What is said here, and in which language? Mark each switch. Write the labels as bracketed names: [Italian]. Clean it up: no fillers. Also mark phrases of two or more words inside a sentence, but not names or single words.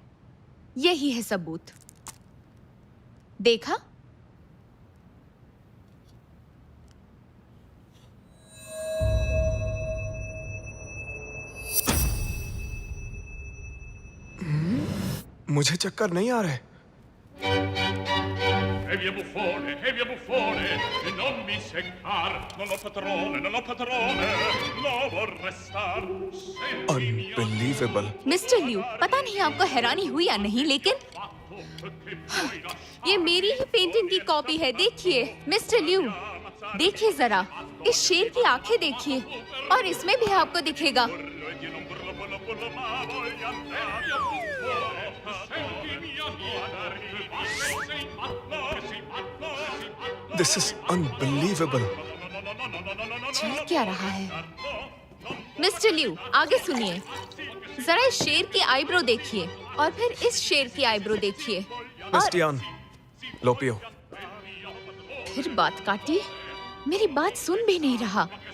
[Hindi] यही है सबूत। देखा? मुझे चक्कर नहीं आ रहे। [Italian] E via buffone, e non mi seccar, non ho padrone, no vorrei star. [Hindi] अनबिलीवेबल। मिस्टर लियू, पता नहीं आपको हैरानी हुई या नहीं, लेकिन ये मेरी ही पेंटिंग की कॉपी है। देखिए मिस्टर लियू, देखिए जरा, इस शेर की आंखें देखिए, और इसमें भी आपको दिखेगा। [English] This is unbelievable. [Hindi] चल क्या रहा है? मिस्टर लियू, आगे सुनिए। जरा इस शेर की आईब्रो देखिए, और फिर इस शेर की आईब्रो देखिए। मिस टियान, लो पियो। फिर बात काटी, मेरी बात सुन भी नहीं रहा।